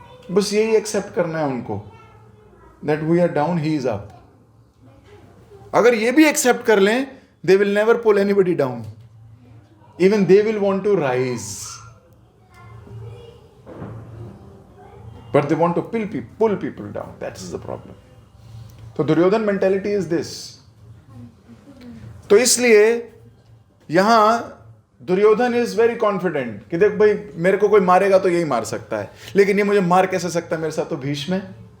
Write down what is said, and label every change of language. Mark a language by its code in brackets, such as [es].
[hi] बस यही एक्सेप्ट करना है उनको, [en] that we are down, he is up. [hi] अगर ये भी एक्सेप्ट कर लें, [en] they will never pull anybody down. Even they will want to rise. But they want to pull people down. That is the problem. [hi] तो Duryodhan mentality is this. तो इसलिए यहां Duryodhan is very confident कि देख भाई मेरे को कोई मारेगा तो यही मार सकता है, लेकिन ये मुझे मार कैसे सकता है, मेरे साथ तो भीष्म है।